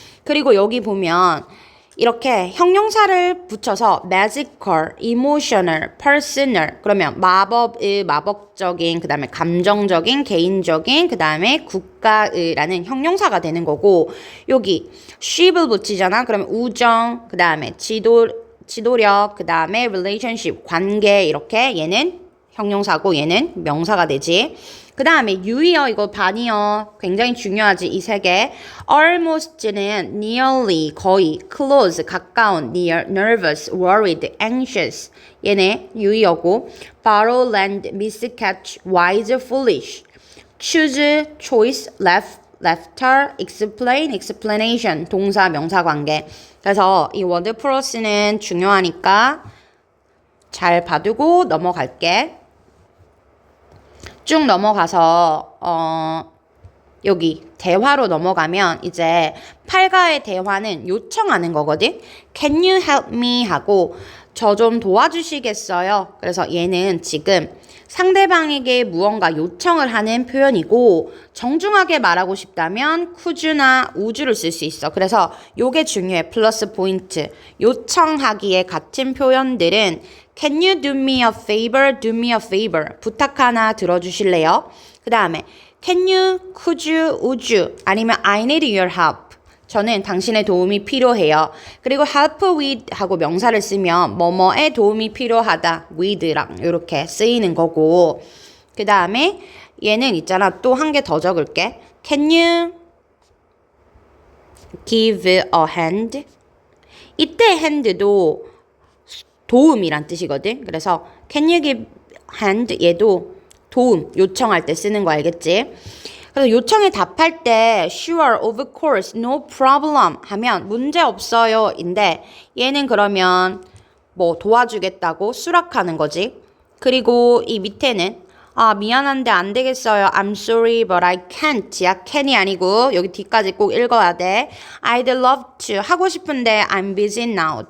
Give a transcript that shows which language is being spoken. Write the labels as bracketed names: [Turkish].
[Korean] 그리고 여기 보면 이렇게 형용사를 붙여서 magical, emotional, personal 그러면 마법적인 그 다음에 감정적인, 개인적인 그 다음에 국가의라는 형용사가 되는 거고 여기 ship을 붙이잖아. 그러면 우정 그 다음에 지도력 그 다음에 relationship 관계 이렇게 얘는 형용사고 얘는 명사가 되지. 그 다음에 유의어 이거 반이어 굉장히 중요하지 이 세 개. [English] almost는 nearly 거의, close 가까운, near, nervous, worried, anxious [Korean] 얘네 유의어고 [English] borrow, lend, miss, catch, wise, foolish, choose, choice, left, laughter, explain, explanation [Korean] 동사 명사 관계. 그래서 이 워드 플러스는 중요하니까 잘 봐두고 넘어갈게. 쭉 넘어가서 여기 대화로 넘어가면 이제 8가의 대화는 요청하는 거거든. [English] Can you help me [Korean] 하고 저 좀 도와주시겠어요? 그래서 얘는 지금 상대방에게 무언가 요청을 하는 표현이고 정중하게 말하고 싶다면 could나 would를 쓸 수 있어. 그래서 요게 중요해. 플러스 포인트. 요청하기에 같은 표현들은 [English] Can you do me a favor? Do me a favor. [Korean] 부탁 하나 들어주실래요? 그 다음에 [English] Can you, could you, would you? [Korean] 아니면 [English] I need your help. [Korean] 저는 당신의 도움이 필요해요. 그리고 help with 하고 명사를 쓰면 뭐뭐에 도움이 필요하다. with랑 이렇게 쓰이는 거고 그 다음에 얘는 있잖아. 또 한 개 더 적을게. [English] Can you give a hand? [Korean] 이때 hand도 도움이란 뜻이거든. 그래서 [English] can you give hand [Korean] 얘도 도움 요청할 때 쓰는 거 알겠지? 그래서 요청에 답할 때 [English] sure, of course, no problem [Korean] 하면 문제 없어요 인데 얘는 그러면 뭐 도와주겠다고 수락하는 거지. 그리고 이 밑에는 미안한데 안 되겠어요. [English] I'm sorry but I can't. [Korean] 야 can이 아니고 여기 뒤까지 꼭 읽어야 돼. [English] I'd love to [Korean] 하고 싶은데 [English] I'm busy now.